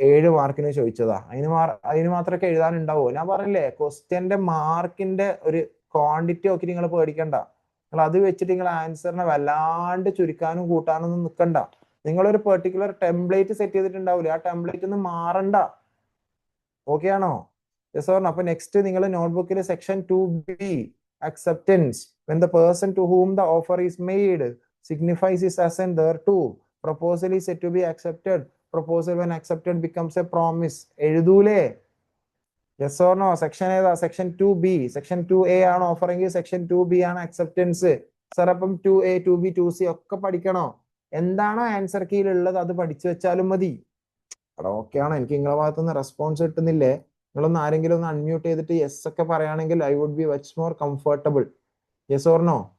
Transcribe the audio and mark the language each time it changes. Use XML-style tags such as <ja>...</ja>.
<ml>7 മാർക്കിന് ചോദിച്ചതാ. അതിന് മാത്രമൊക്കെ എഴുതാനുണ്ടാവോ? ഞാൻ പറഞ്ഞില്ലേ, ക്വസ്റ്റ്യന്റെ മാർക്കിന്റെ ഒരു ക്വാണ്ടിറ്റി ഒക്കെ നിങ്ങൾ പേടിക്കണ്ട. നിങ്ങൾ അത് വെച്ചിട്ട് നിങ്ങൾ ആൻസറിനെ വല്ലാണ്ട് ചുരുക്കാനും കൂട്ടാനും ഒന്നും നിൽക്കണ്ട. നിങ്ങളൊരു പെർട്ടിക്കുലർ ടെംപ്ലേറ്റ് സെറ്റ് ചെയ്തിട്ടുണ്ടാവില്ലേ, ആ ടെംപ്ലേറ്റ് ഒന്നും മാറണ്ട. ഓക്കെ ആണോ?</ml> <en>Yes or no?</en> <ml>അപ്പൊ നെക്സ്റ്റ് നിങ്ങൾ നോട്ട്ബുക്കിൽ section 2B acceptance</ml> <en>when the person to whom the offer is made signifies his assent thereto. Proposal is said to be accepted. Proposal when accepted becomes a promise.</en> <ml>എഴുതൂലേ?</ml> <en>Yes or no?</en> <ml>Section ഏതാ? Section 2B. Section 2A ആണ് offer എങ്കിൽ section 2B ആണ് acceptance. Sir അപ്പം 2A 2B 2C ഒക്കെ പഠിക്കണോ? എന്താണോ answer കീയിൽ ഉള്ളത് അത് പഠിച്ചു വെച്ചാലും മതി. ഓക്കെ ആണോ? എനിക്ക് നിങ്ങളുടെ ഭാഗത്തുനിന്ന് റെസ്പോൺസ് കിട്ടുന്നില്ലേ? നിങ്ങളൊന്ന് ആരെങ്കിലും ഒന്ന് അൺമ്യൂട്ട് ചെയ്തിട്ട് യെസ് ഒക്കെ പറയുകയാണെങ്കിൽ</ml> <en>I would be much more comfortable. Yes or no?</en>